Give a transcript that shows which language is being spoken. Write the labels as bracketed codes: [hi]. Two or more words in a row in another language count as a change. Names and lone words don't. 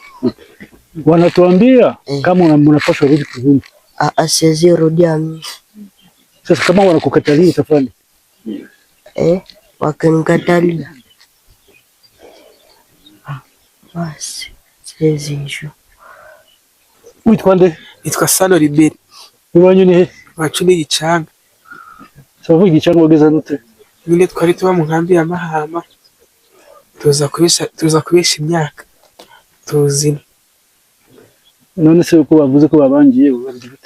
[sw] Wanatuambia kama unapaswa rudi kuzini. Siwezi rudia mimi. Sasa kama wanakukatalia utafanya? Wakinikatalia basi siwezi hiyo. [rw] Witwa nde? Nitwa Sano Liberi. Iwanyu ni he? Iwacu ni Gicanga. Savuga Gicanga wageze nute? Nyine twari tuba mu nkambi ya Mahama. Tuza kubesha imyaka. Tuzina. None se uko bavuze ko babangiye ubazi gute?